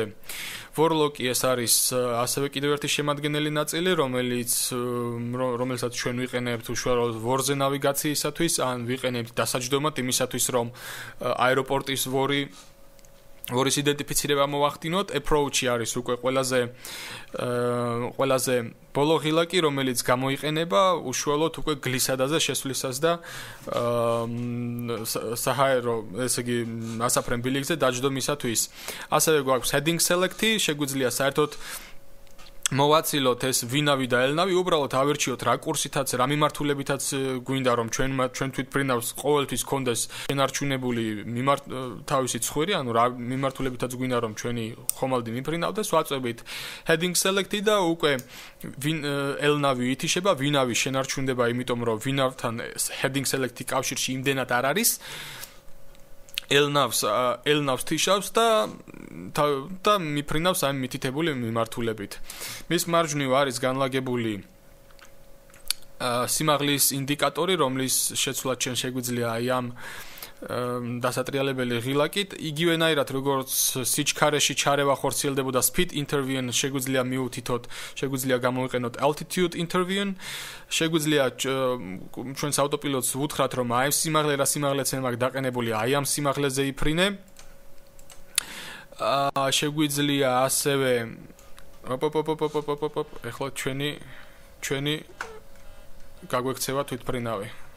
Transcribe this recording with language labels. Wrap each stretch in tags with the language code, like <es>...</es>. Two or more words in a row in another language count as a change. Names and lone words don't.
<ka>ვორლოკი ეს არის ასევე კიდევ ერთი შემადგენელი ნაწილი, რომელსაც ჩვენ ვიყენებთ უშუალოდ ვორზე ნავიგაციისათვის, ან ვიყენებთ დასაჯდომად იმისათვის, რომ აეროპორტის ვორის იდენტიფიცირება მოვახდინოთ. Approach-ი არის უკვე ყველაზე ბოლო ღილაკი, რომელიც გამოიყენება უშუალოდ უკვე გლისადაზე შესვლისას და საჰაერო, ესე იგი, ასაფრენ ბილიკზე დაჯდომისათვის. ასევე გვაქვს</ka> <en>heading select-</en> <ka>ი, შეგვიძლია საერთოდ მოვაცილოთ ეს ვინავი და ელნავი, უბრალოდ ავირჩიოთ რა კურსითაც, რა მიმართულებითაც გვინდა, რომ ჩვენ თვითფრინავს ყოველთვის კონდეს შენარჩუნებული თავისი ცხვირი, ანუ რა მიმართულებითაც გვინდა, რომ ჩვენი ხომალდი მიფრინავდეს, ვაწვევით</ka> <en>heading select-</en> <ka>ი და უკვე ელნავი ითიშება, ვინავი შენარჩუნდება, იმიტომ რომ ვინავთან</ka> <en>heading select-</en> <ka>ი კავშირში იმდენად არ არის. ელნავს თიშავს და მიფრინავს ამ მითითებული მიმართულებით. მის მარჯვნივ არის განლაგებული სიმაღლის ინდიკატორი, რომლის შეცვლაც ჩვენ შეგვიძლია აი ამ დასატრიალებელი ღილაკით, იგივენაირად როგორც სიჩქარეში ჩარევა ხორციელდებოდა</ka> <en>speed intervention,</en> <ka>შეგვიძლია მიუთითოთ, შეგვიძლია გამოიყენოთ</ka> <en>altitude intervention,</en> <ka>შეგვიძლია ჩვენს ავტოპილოტს ვუთხრათ, რომ აი სიმაღლე რა სიმაღლეც მაქვს დაყენებული, აი ამ სიმაღლეზე იფრინე. შეგვიძლია ასევე ეხლა ჩვენი გაგვექცევა თვითფრინავი.</ka>